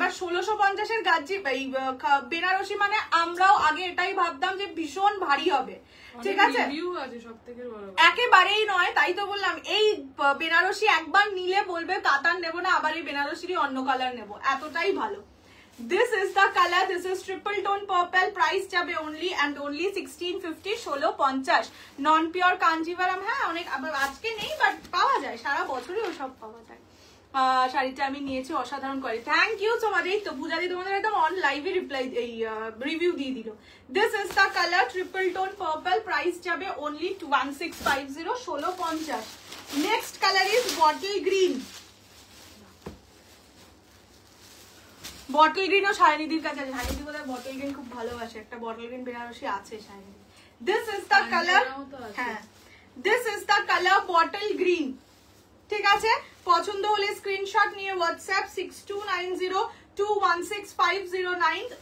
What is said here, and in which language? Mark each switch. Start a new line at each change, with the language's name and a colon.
Bangla: এবার 1650 এর গাজি বেনারসি মানে আমরাও আগে এটাই ভাবতাম যে ভীষণ ভারী হবে, ঠিক আছে, একেবারেই নয়। তাই তো বললাম এই বেনারসি একবার নিলে বলবে কাতান নেবো না, আবার এই বেনারসিরই অন্য কালার নেবো, এতটাই ভালো।
English: This is the color. This is triple tone purple. Price যাবে only and only 1650, 1650।
Bangla: Non pure Kanjivaram, হ্যাঁ অনেক আজকে নেই বাট পাওয়া যায়, সারা বছরই ওসব পাওয়া যায়। শাড়িটা আমি নিয়েছি, অসাধারণ করে।
English: Thank you so much.
Bangla: এই তো পূজাদি তোমাদের একদম অন লাইভে রিপ্লাই এই রিভিউ দিয়ে দিল।
English: This is the color triple tone purple. Price যাবে only 1650, 1650। Next color is bottle green।
Bangla: Bottle green ও শাইনিদির কাছে আছে। শাইনিদি বোধহয় বটল গ্রিন খুব ভালোবাসে, একটা বটল গ্রিন বেনারসি আছে শাইনিদি।
English: this is the colour, হ্যাঁ this is the colour bottle green,
Bangla: ঠিক আছে। পছন্দ হলে স্ক্রিনশট নিয়ে হোয়াটসঅ্যাপ 6290216509।